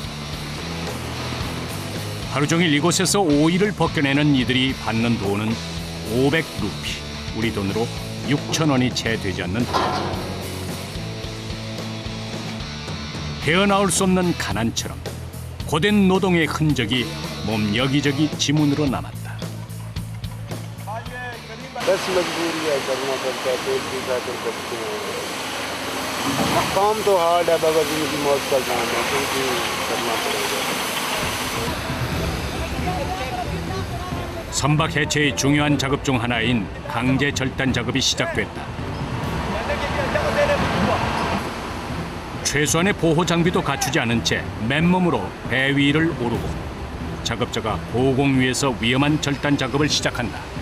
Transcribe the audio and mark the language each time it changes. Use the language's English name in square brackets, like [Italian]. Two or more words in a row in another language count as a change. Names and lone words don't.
[Korean] 하루 종일 이곳에서 오일을 벗겨내는 이들이 받는 돈은 500루피, 우리 돈으로 6,000원이 채 되지 않는 돈. 헤어나올 수 없는 가난처럼 고된 노동의 흔적이 몸 여기저기 지문으로 남았다. [Urdu] بس مجبوری ہے، کرنا پڑتا ہے، پیٹ کی خاطر کرتے ہیں. کام تو ہارڈ ہے، بابا زندگی موت کا کام ہے، کیونکہ کرنا پڑے گا. [Korean] 선박 해체의 중요한 작업 중 하나인 강제 절단 작업이 시작됐다. 최소한의 보호 장비도 갖추지 않은 채 맨몸으로 배 위를 오르고 작업자가 고공 위에서 위험한 절단 작업을 시작한다.